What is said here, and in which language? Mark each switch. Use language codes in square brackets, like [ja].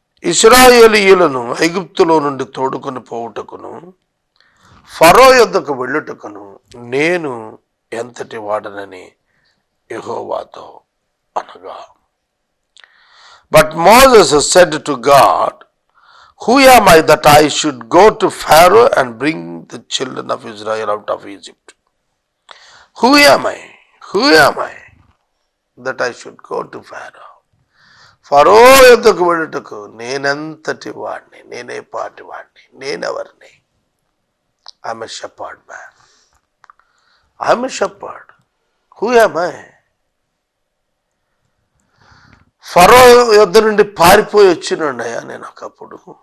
[te] ఇశ్రాయేలీయులను ఐగుప్తులో నుండి తోడుకొని పోవుటకును ఫరో యొద్దకు వెళ్ళుటకును నేను ఎంతటి వాడనని యెహోవాతో అనగా. [en] But Moses said to God, Who am I that I should go to Pharaoh and bring the children of Israel out of Egypt? Who am I? Who am I that I should go to Pharaoh? [te] ఫరో యొద్దకు వెళ్ళుటకు నేనెంతటి వాడిని, నేనే పాటి వాడిని, నేనెవరిని? [en] I'm a shepherd man. I'm a shepherd. Who am I? [te] ఫరో యొద్ద నుండి పారిపోయి వచ్చినండయా నేను ఒకప్పుడు.